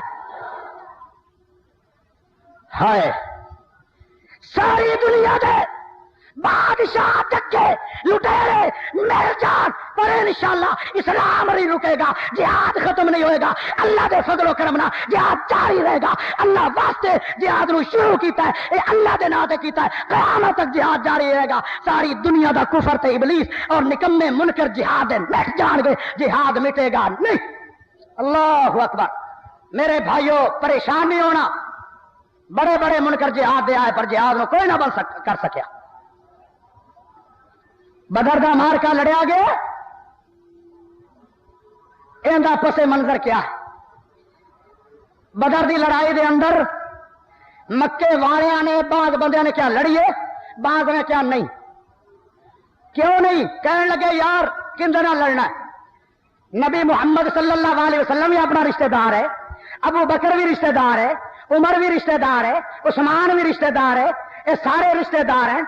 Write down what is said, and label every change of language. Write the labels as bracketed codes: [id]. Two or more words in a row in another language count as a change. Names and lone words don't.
[pa] ہائے ساری دنیا دے بادشاہ ڈکے لٹیرے مل جان پر [ar] انشاءاللہ [pa] اسلام نہیں رکے گا، جہاد ختم نہیں ہوئے گا، اللہ دے فضل و کرم نال جہاد جاری رہے گا۔ اللہ واسطے جہاد نو شروع کیتا ہے، اے اللہ دے نام تے کیتا ہے، قیامت تک جہاد جاری رہے گا۔ ساری دنیا دا کفر تے ابلیس اور نکمے منکر جہاد دے مٹ جان گے، جہاد مٹے گا نہیں۔ [ar] اللہ اکبر۔ [pa] میرے بھائیو، پریشان نہیں ہونا، بڑے بڑے منکر جہاد دے آئے پر جہاد نو کوئی نہ کر سکیا۔ بدر دا مارکا لڑیا گیا، ایندا پس منظر کیا ہے؟ بدر دی لڑائی دے اندر مکے والیاں نے بعض بندیاں نے کیا لڑیے، بعض نے کیا نہیں۔ کیوں نہیں؟ کہنے لگے یار کندے نال لڑنا ہے؟ [ur] نبی محمد [ar] صلی اللہ علیہ وسلم [ur] بھی اپنا رشتہ دار ہے، ابو بکر بھی رشتہ دار ہے، عمر بھی رشتہ دار ہے، عثمان بھی رشتہ دار ہے، یہ سارے رشتہ دار ہیں۔